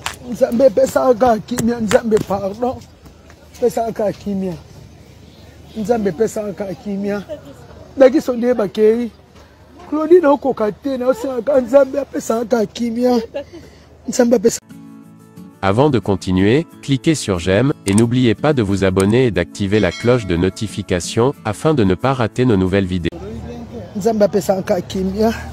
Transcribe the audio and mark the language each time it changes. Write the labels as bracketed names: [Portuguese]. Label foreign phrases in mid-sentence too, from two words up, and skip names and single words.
[Lingala] Nzambe epesaka kimia, Nzambe pardon. Pesaka kimia. Nzambe pesaka kimia. Ndaki sonde bakei. Claudine okoka te, na osengaka Nzambe apesaka kimia. Nzambe apesa. [French] Avant de continuer, cliquez sur j'aime et n'oubliez pas de vous abonner et d'activer la cloche de notification afin de ne pas rater nos nouvelles vidéos. [Lingala] Nzambe apesa nka kimia.